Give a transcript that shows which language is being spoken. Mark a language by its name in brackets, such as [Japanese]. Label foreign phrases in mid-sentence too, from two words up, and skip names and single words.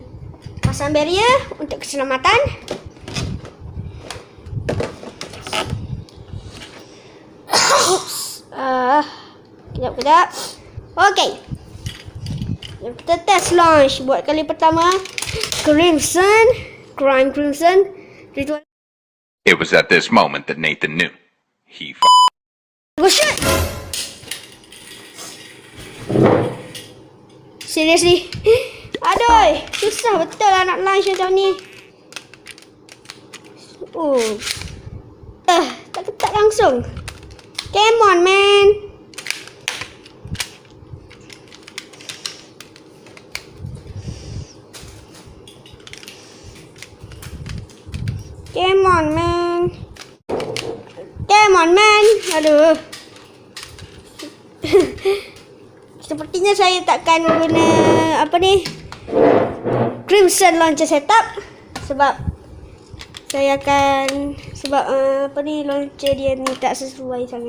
[Malay] Pasang barrier untuk keselamatan. Kejap. Okay. Jom kita [English] test launch. [Malay] Buat kali pertama. [English] Crime Crimson. Ritual. It was at this moment that Nathan knew. He Go shoot! Seriously? [Malay] Aduh, susah betul lah nak launch macam ni. Tak langsung. [English] Come on, man. Come on, man. Come on, man. [Malay] Aduh. Sepertinya saya takkan guna apa ni? Crimson [English] launcher setup [Malay] sebab saya akan apa ni, launcher dia ni tak sesuai sangat.